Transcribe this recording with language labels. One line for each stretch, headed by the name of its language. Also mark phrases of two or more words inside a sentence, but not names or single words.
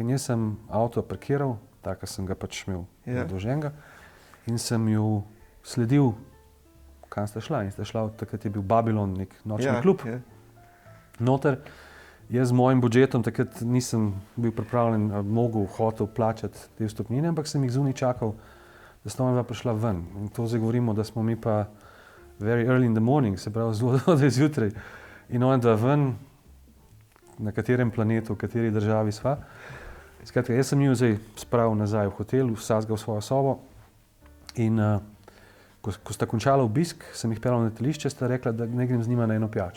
Slovenian: In jaz sem avto parkiral, tako sem ga pač imel zadolženega in sem ju sledil, kam sta šla. In sta šla, takrat je bil Babylon, nek nočni klub. Ja. Noter. Jaz z mojim budžetom takrat nisem bil pripravljen, hotel plačati te vstopnine, ampak sem jih zunaj čakal, da sta ona prišla ven. In to zdaj govorimo, da smo mi pa
English: very early in the morning,
Slovenian: se pravi zelo zjutraj. In ona dva ven, na katerem planetu, v kateri državi sva. Skratka, jaz sem jo zdaj spravil nazaj v hotel, vsakega v svojo sobo. In ko sta končala obisk, sem jih peljal na letališče, sta rekla, da ne grem z njima na eno pijačo.